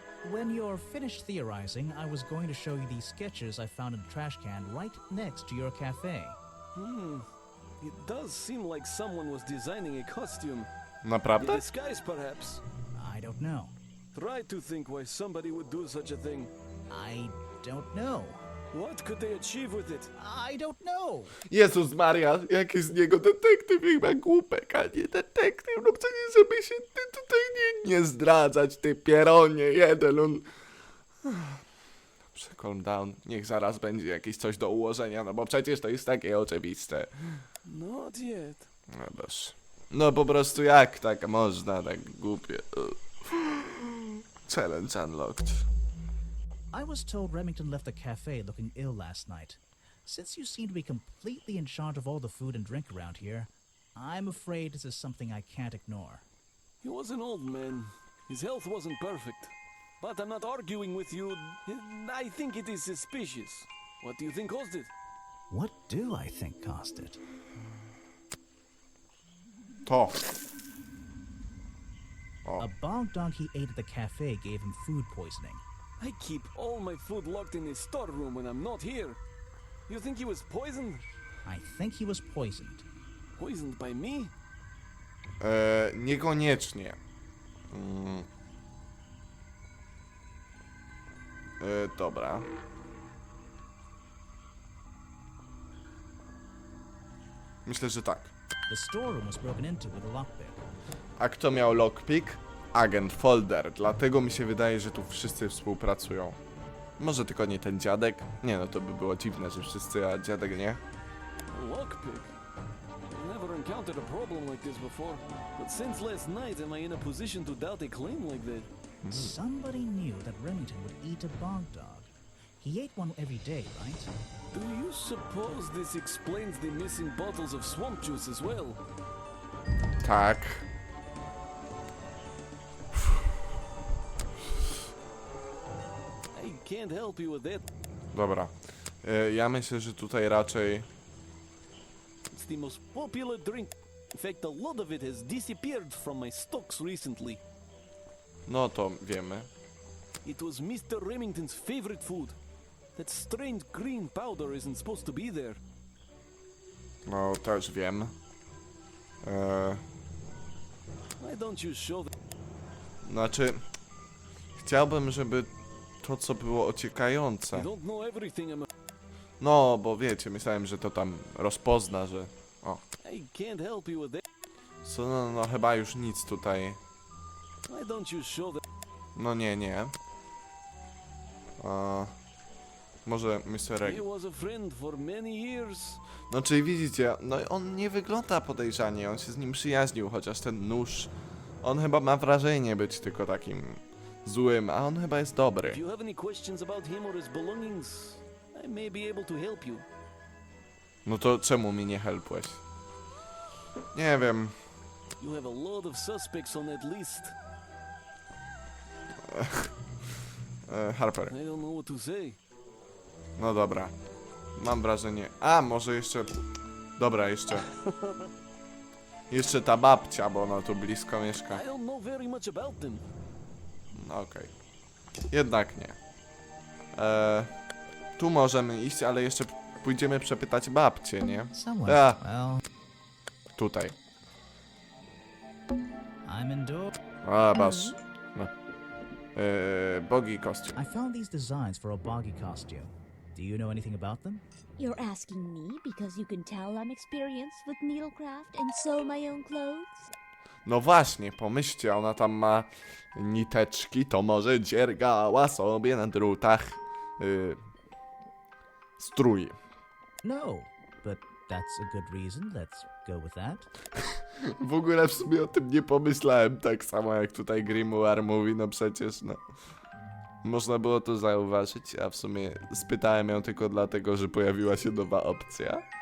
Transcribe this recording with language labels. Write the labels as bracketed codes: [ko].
[en] When you're finished theorizing, I was going to show you these sketches I found in the trash can right next to your cafe. It does seem like someone was designing a costume. A [pl] Naprawdę? [en] disguise, perhaps. I don't know. Try to think why somebody would do such a thing. I don't know. What could they achieve with it? I don't know. [pl] Jezus Maria, jaki z niego detektyw, jak ma głupek, a nie detektyw. No przecież, żeby się ty tutaj nie zdradzać, ty pieronie jeden. On... Dobrze, [en] calm down. [pl] Niech zaraz będzie jakieś coś do ułożenia, no bo przecież to jest takie oczywiste. [en] Not yet. [pl] No boż. No po prostu jak tak można, tak głupie. [en] Challenge unlocked. I was told Remington left the cafe looking ill last night. Since you seem to be completely in charge of all the food and drink around here, I'm afraid this is something I can't ignore. He was an old man. His health wasn't perfect. But I'm not arguing with you. I think it is suspicious. What do you think caused it? What do I think caused it? [pl] To. [en] A bog dog he ate at the cafe gave him food poisoning. I keep all my food locked in his storeroom when I'm not here. You think he was poisoned? I think he was poisoned. Poisoned by me? [pl] Niekoniecznie. Dobra. Myślę, że tak. [en] The storeroom was broken into with a lockpick. [pl] A kto miał lockpick? Agent Folder. Dlatego mi się wydaje, że tu wszyscy współpracują. Może tylko nie ten dziadek? Nie no, to by było dziwne, że wszyscy, a dziadek nie. [en] A lockpick? I've never encountered a problem like this before. But since last night, am I in a position to doubt a claim like that? Somebody knew that Remington would eat a bog dog. He ate one every day, right? Do you suppose this explains the missing bottles of swamp juice as well? [pl] Tak. [en] I can't help you with that. [pl] Dobra. Ja myślę, że tutaj raczej... [en] It's the most popular drink. In fact, a lot of it has disappeared from my stocks recently. [pl] No to wiemy. [en] It was Mr. Remington's favorite food. That strange green powder isn't supposed to be there. [pl] No też wiem. [en] Why don't you show that? [pl] Znaczy... Chciałbym, żeby to, co było ociekające... [en] You don't know everything about. [pl] No, bo wiecie, myślałem, że to tam rozpozna, że... O. [en] I can't help you with that. [pl] No, chyba już nic tutaj... [en] Why don't you show that? [pl] No nie. Może Mr. Reg... [en] He was a friend for many years. [pl] No czyli widzicie, no on nie wygląda podejrzanie, on się z nim przyjaźnił, chociaż ten nóż... On chyba ma wrażenie być tylko takim... złym, a on chyba jest dobry. [en] If you have any questions about him or his belongings, I may be able to help you. [pl] No to czemu mi nie helpłeś? Nie wiem. [en] You have a lot of suspects on that list. Harper. I don't know what to say. [pl] No dobra. Mam wrażenie... A, może jeszcze... Dobra, jeszcze... Jeszcze ta babcia, bo ona tu blisko mieszka. [en] I don't know very much about them. [pl] No okej. Jednak nie. Tu możemy iść, ale jeszcze pójdziemy przepytać babcię, nie? [en] Somewhere. Well, [pl] Tutaj. [en] I'm indoors. A, basz. No. Boggy costume. I found these designs for a boggy costume. Do you know anything about them? You're asking me because you can tell I'm experienced with needlecraft and sew my own clothes? [pl] No właśnie, pomyślcie, ona tam ma niteczki, to może dziergała sobie na drutach strój. [en] No, but that's a good reason. Let's go with that. [pl] W ogóle w sumie o tym nie pomyślałem, tak samo jak tutaj Grimoire mówi, no przecież, no. Można było to zauważyć, a w sumie spytałem ją tylko dlatego, że pojawiła się nowa opcja.